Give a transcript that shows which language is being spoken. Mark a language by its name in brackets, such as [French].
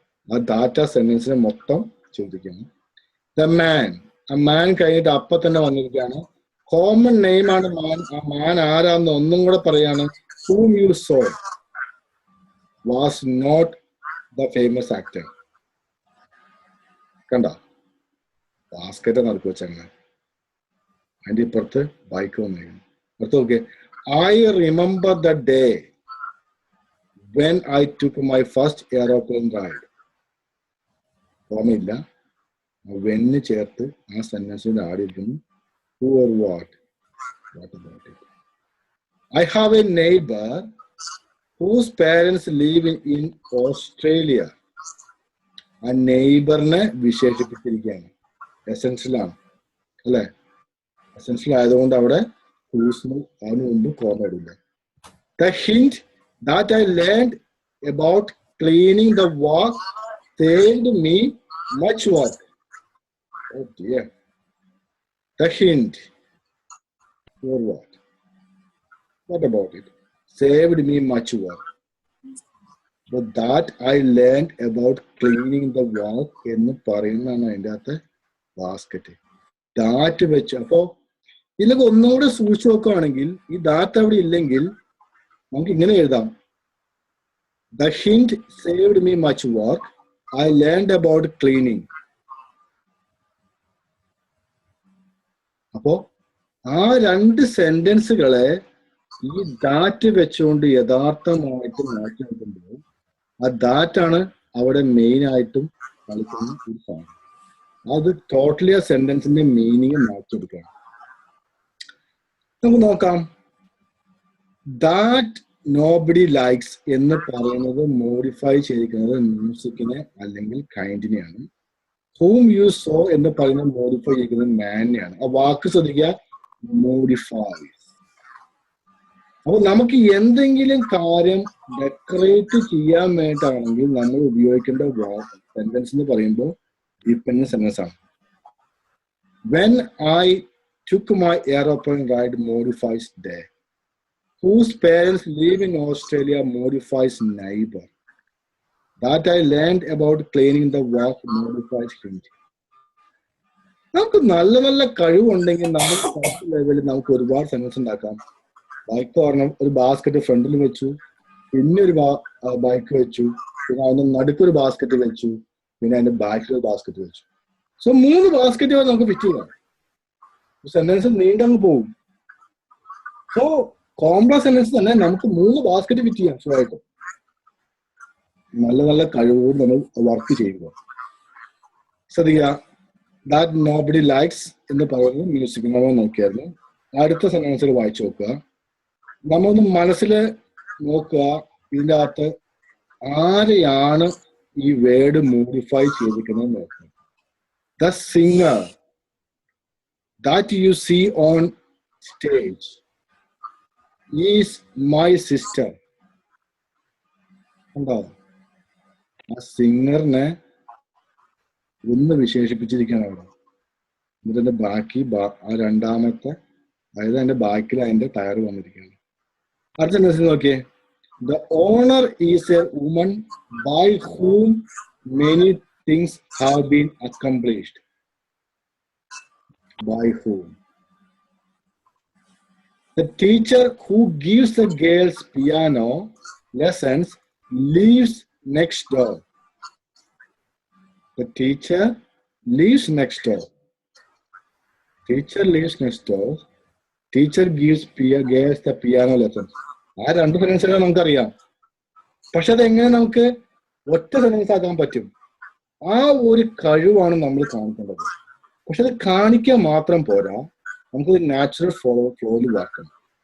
[Malayalam] ആ that സെന്റൻസിനെ മൊത്തം ചോദിക്കണം. [English] The man. [Malayalam] ആ മാൻ കഴിഞ്ഞിട്ട് അപ്പൊ തന്നെ വന്നിരിക്കുകയാണ്. കോമൺ നെയിം ആണ് മാൻ. ആ മാൻ ആരാന്ന് ഒന്നും കൂടെ പറയാണ്. [English] Whom you saw was not the famous actor. [Malayalam] കണ്ട ബാസ്കറ്റ് നടക്കു വെച്ചങ്ങനെ അതിന്റെ ഇപ്പുറത്ത് ബൈക്ക് വന്നിരിക്കുന്നു. അടുത്ത് നോക്കിയേ, [English] I remember the day when I took my first aeroplane ride. [Malayalam] ഓർമ്മയില്ല, വെന്ന് ചേർത്ത് ആ സെന്റൻസിന്റെ ആടിയിരിക്കുന്നു. [English] Who or what? What about it? I have a neighbor whose parents live in Australia. [Malayalam] ആ നെയ്ബറിനെ വിശേഷിപ്പിച്ചിരിക്കുകയാണ്. എസെൻഷ്യലാണ് അല്ലെ? എസെൻഷ്യൽ ആയതുകൊണ്ട് അവിടെ അതിന് മുമ്പ് കോമ ഇടില്ല. [English] The hint that I learned about cleaning the wok saved me much work. Oh dear. The hint. Or what? What about it? Saved me much work. But that I learned about cleaning the wok [Malayalam] എന്ന് പറയുന്നതാണ് അതിൻ്റെ അകത്ത് basket. That വെച്ച് അപ്പോ ഇതിലൊക്കെ ഒന്നുകൂടെ സൂക്ഷിച്ചു നോക്കുകയാണെങ്കിൽ ഈ ദാറ്റ് അവിടെ ഇല്ലെങ്കിൽ നമുക്ക് ഇങ്ങനെ എഴുതാം. The hint saved me much work. I learned about cleaning. അപ്പോ ആ രണ്ട് സെന്റൻസുകളെ ഈ ദാറ്റ് വെച്ചുകൊണ്ട് യഥാർത്ഥമായിട്ട് മാറ്റി നോക്കുമ്പോൾ ആ ദാറ്റാണ് അവിടെ മെയിൻ ആയിട്ടും കളിക്കുന്ന ഒരു സാധനം. അത് ടോട്ടലി ആ സെന്റൻസിന്റെ മീനിങ് മാറ്റിയെടുക്കണം. നമുക്ക് നോക്കാം. ദാറ്റ് നോബഡി ലൈക്സ് എന്ന് പറയുന്നത് മോഡിഫൈ ചെയ്തിരിക്കുന്നത് മ്യൂസിക്കിനെ അല്ലെങ്കിൽ കൈൻഡിനെയാണ്. ഹൂം യു സോ എന്ന് പറയുന്നത് മോഡിഫൈ ചെയ്തിരിക്കുന്നത് മാനിനെയാണ്. ആ വാക്ക് ശ്രദ്ധിക്കുക, മോഡിഫൈസ്. അപ്പൊ നമുക്ക് എന്തെങ്കിലും കാര്യം ഡെക്കറേറ്റ് ചെയ്യാൻ വേണ്ടിയിട്ടാണെങ്കിൽ നമ്മൾ ഉപയോഗിക്കേണ്ട സെന്റൻസ് എന്ന് പറയുമ്പോൾ ഡിപെൻഡന്റ് സെന്റൻസ് ആണ്. [English] When I took my aeroplane ride modifies there. Whose parents live in Australia modifies neighbor. That I learned about cleaning the wok modifies hint. [Malayalam] നമുക്ക് നല്ല നല്ല കഴിവുണ്ടെങ്കിൽ നമുക്ക് ലെവലിൽ നമുക്ക് ഒരുപാട് സെന്റൻസ് ഉണ്ടാക്കാം. ബൈക്ക് പറഞ്ഞ ഒരു ബാസ്കറ്റ് ഫ്രണ്ടിൽ വെച്ചു, പിന്നെ ഒരു ബൈക്ക് വെച്ചു, പിന്നെ അതിന്റെ നടുക്കൊരു ബാസ്കറ്റ് വെച്ചു, പിന്നെ അതിന്റെ ബാക്കിൽ ഒരു ബാസ്കറ്റ് വെച്ചു. സോ 3 ബാസ്കറ്റ് വരെ നമുക്ക് ഫിറ്റ് ചെയ്യാം. സെന്റൻസ് നീണ്ടങ്ങ് പോകും. സോ കോംപ്ലക്സ് സെന്റൻസ് തന്നെ നമുക്ക് 3 ബാസ്കറ്റ് ഫിറ്റ് ചെയ്യാം സുഖമായിട്ട്. നല്ല നല്ല കഴിവോട് നമ്മൾ വർക്ക് ചെയ്യുക. ശ്രദ്ധിക്കുക, ദാറ്റ് നോബഡി ലൈക്സ് എന്ന് പറയുന്നത് മ്യൂസിക് നമ്മൾ നോക്കിയായിരുന്നു. അടുത്ത സെന്റൻസിൽ വായിച്ചു നോക്കുക. നമ്മളൊന്ന് മനസ്സിൽ നോക്കുക, ഇതിൻ്റെ അകത്ത് ആരെയാണ് ഈ വേർഡ് മോഡിഫൈ ചെയ്തിരിക്കുന്നത് നോക്കുക. [English] The singer that you see on stage is my sister. [Malayalam] കണ്ടോ? ആ സിംഗറിനെ ഒന്ന് വിശേഷിപ്പിച്ചിരിക്കുകയാണ് അവിടെ. എന്നിട്ട് ബാക്കി ആ രണ്ടാമത്തെ, അതായത് അതിന്റെ ബാക്കിൽ അതിന്റെ ടയർ വന്നിരിക്കുകയാണ്. അടുത്ത സെന്റൻസ് നോക്കിയേ. [English] The owner is a woman by whom many things have been accomplished. By whom? The teacher who gives the girls piano lessons lives next door. The teacher lives next door. Teacher lives next door. Teacher gives the piano lessons. [Malayalam] ആ 2 സെന്റൻസുകൾ നമുക്കറിയാം. പക്ഷെ അതെങ്ങനെ നമുക്ക് ഒറ്റ sentence ആക്കാൻ പറ്റും? ആ ഒരു കഴിവാണ് നമ്മൾ കാണിക്കേണ്ടത്. പക്ഷെ അത് കാണിക്കാൻ മാത്രം പോരാ, നമുക്കൊരു നാച്ചുറൽ ഫ്ലോയിൽ വാക്കണം.